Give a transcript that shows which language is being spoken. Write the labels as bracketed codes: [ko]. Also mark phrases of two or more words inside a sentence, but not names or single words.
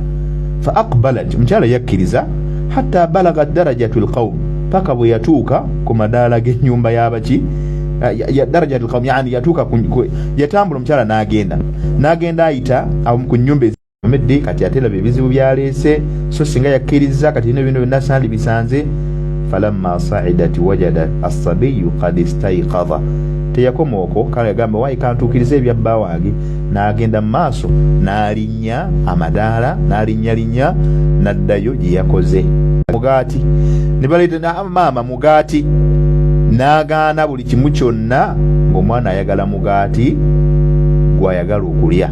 [ar] فأقبلت, [lg] mukyala yakkiriza. [ar] حتى بلغت درجة القوم, [lg] paka bwe yatuuka ku madaala g'ennyumba y'abaki [ar] درجة القوم, [lg] yani yatuuka yatambula omukyala n'agenda ayita ku nnyumba ezimedde, kati ate laba ebizibu byaleese, so singa yakkiriza kati bino byonna sandi bisanze. [ar] فلما صعدت وجد الصبي قد استيقظ, [lg] teyakomaoko kale yagamba waayi kantuukiriza ebya bba wange. N'agenda mu maaso n'alinnya amadaala, n'alinnyalinnya, n'addayo gye yakoze mugaati. Ne baleeta maama mugaati, n'agaana buli kimu kyonna ng'omwana ayagala mugaati gw'ayagala okulya.